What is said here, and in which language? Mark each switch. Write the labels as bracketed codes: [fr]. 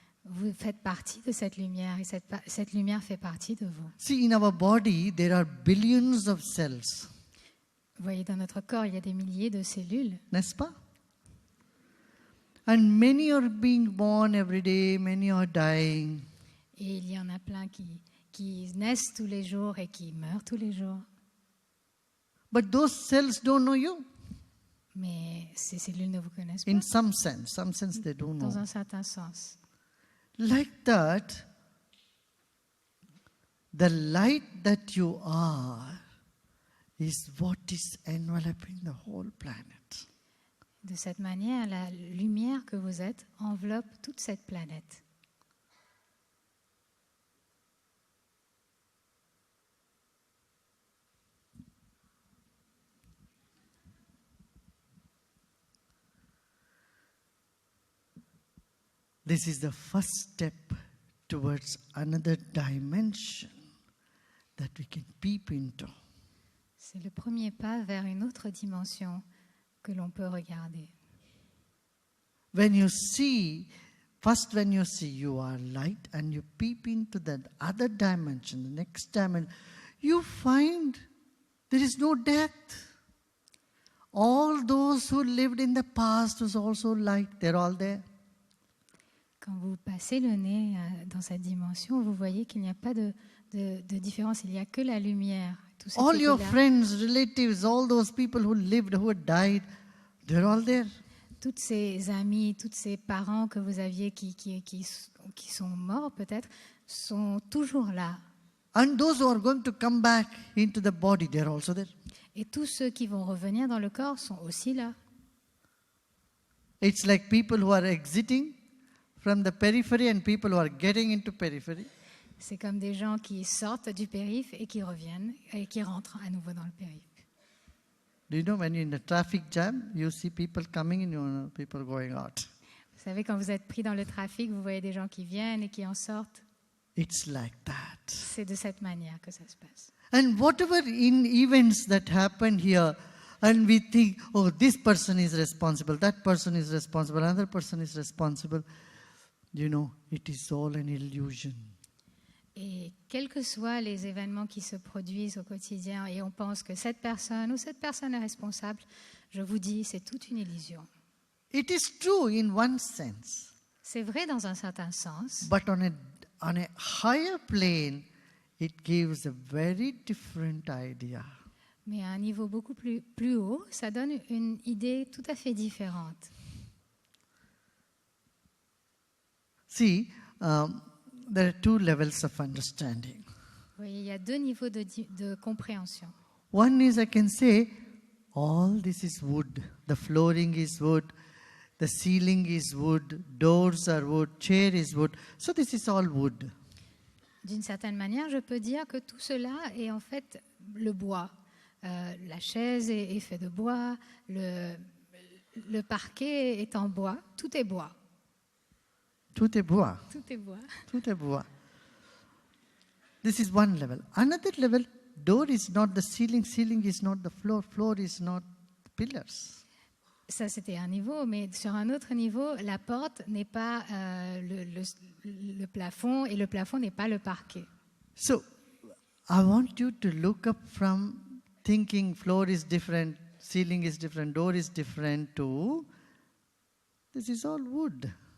[fr] Vous faites partie de cette lumière et cette lumière fait partie de vous. [en] See, in our body, there are billions of cells. [fr] Vous voyez, dans notre corps, il y a des milliers de cellules. N'est-ce pas? [en] And many are being born every day, many are dying. [fr] Et il y en a plein qui naissent tous les jours et qui meurent tous les jours. [en] But those cells don't know you. [fr] Mais ces cellules ne vous connaissent pas. [en] In some sense they don't [fr] Dans [en] know. [fr] un certain sens. [en] Like that, the light that you are is what is enveloping the whole planet. [fr] De cette manière, la lumière que vous êtes enveloppe toute cette planète. [en] This is the first step towards another dimension that we can peep into. [fr] C'est le premier pas vers une autre dimension que l'on peut regarder. [en] When you see, first when you see you are light and you peep into that other dimension, the next dimension, you find there is no death. All those who lived in the past was also light, they're all there. [fr] Quand vous passez le nez dans cette dimension, vous voyez qu'il n'y a pas de différence, il n'y a que la lumière. Tout ce [en] All [fr] qui [en] your [fr] était là, [en] friends, relatives, all those people who lived, who had died, they're all there. [fr] toutes ces amis, tous ces parents que vous aviez qui sont morts peut-être, sont toujours là. [en] And those who are going to come back into the body, they're also there. [fr] Et tous ceux qui vont revenir dans le corps sont aussi là. [en] It's like people who are exiting from the periphery and people who are getting into periphery. [fr] C'est comme des gens qui sortent du périph' et qui reviennent et qui rentrent à nouveau dans le périph'. [en] Do you know when you're in a traffic jam, you see people coming in, you know, people going out. [fr] Vous savez, quand vous êtes pris dans le trafic, vous voyez des gens qui viennent et qui en sortent. [en] It's like that. [fr] C'est de cette manière que ça se passe. [en] And whatever in events that happen here, and we think, oh, this person is responsible, that person is responsible, another person is responsible, you know, it is all an illusion. [fr] Et quels que soient les événements qui se produisent au quotidien et on pense que cette personne ou cette personne est responsable, je vous dis, c'est toute une illusion. [en] It is true in one sense, [fr] C'est vrai dans un certain sens, [en] but on a higher plane, it gives a very different idea. [fr] mais à un niveau beaucoup plus haut, ça donne une idée tout à fait différente. [en] See, there are two levels of understanding. [fr] Vous voyez, il y a deux niveaux de compréhension. [en] One is I can say, all this is wood. The flooring is wood. The ceiling is wood. Doors are wood. Chair is wood. So this is all wood. [fr] D'une certaine manière, je peux dire que tout cela est en fait le bois. La chaise est faite de bois, le parquet est en bois, tout est bois. Tout est bois. Tout est bois. Tout est bois. [en] This is one level. Another level, door is not the ceiling. Ceiling is not the floor. Floor is not the pillars. [fr] Ça, c'était un niveau, mais sur un autre niveau, la porte n'est pas le plafond et le plafond n'est pas le parquet. [en] So, I want you to look up from thinking floor is different, ceiling is different, door is different to this is all wood.